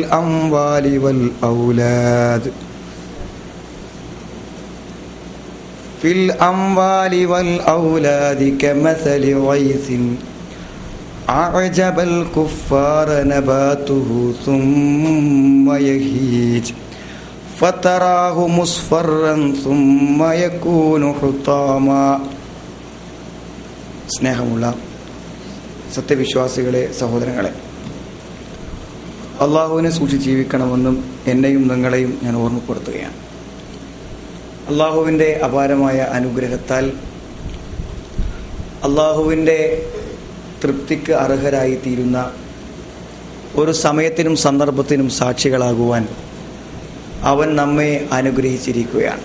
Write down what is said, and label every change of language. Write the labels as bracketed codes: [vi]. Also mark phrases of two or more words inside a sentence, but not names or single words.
[ar] الأموال والأولاد كمثل غيث أعجب الكفار نباته ثم يهيج فتراه مصفرا ثم يكون حطاما. [ml] സ്നേഹമുള്ള സത്യവിശ്വാസികളെ, സഹോദരങ്ങളെ, അള്ളാഹുവിനെ സൂക്ഷിച്ച് ജീവിക്കണമെന്നും എന്നെയും നിങ്ങളെയും ഞാൻ ഓർമ്മപ്പെടുത്തുകയാണ്. അള്ളാഹുവിൻ്റെ അപാരമായ അനുഗ്രഹത്താൽ അള്ളാഹുവിൻ്റെ തൃപ്തിക്ക് അർഹരായി തീരുന്ന ഒരു സമയത്തിനും സന്ദർഭത്തിനും സാക്ഷികളാകുവാൻ അവൻ നമ്മെ അനുഗ്രഹിച്ചിരിക്കുകയാണ്.